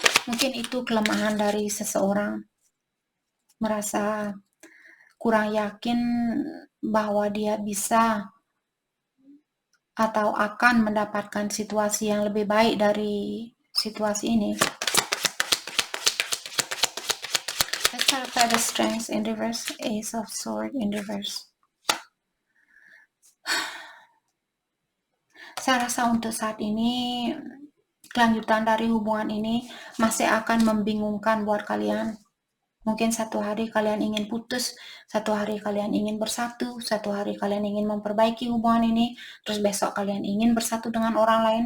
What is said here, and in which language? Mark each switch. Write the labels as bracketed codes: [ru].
[id] Mungkin itu kelemahan dari seseorang, merasa kurang yakin bahwa dia bisa atau akan mendapatkan situasi yang lebih baik dari situasi ini. [en] Let's clarify the strengths in reverse, Ace of Swords in reverse. [id] Saya rasa untuk saat ini kelanjutan dari hubungan ini masih akan membingungkan buat kalian. Mungkin satu hari kalian ingin putus, satu hari kalian ingin bersatu, satu hari kalian ingin memperbaiki hubungan ini, terus besok kalian ingin bersatu dengan orang lain.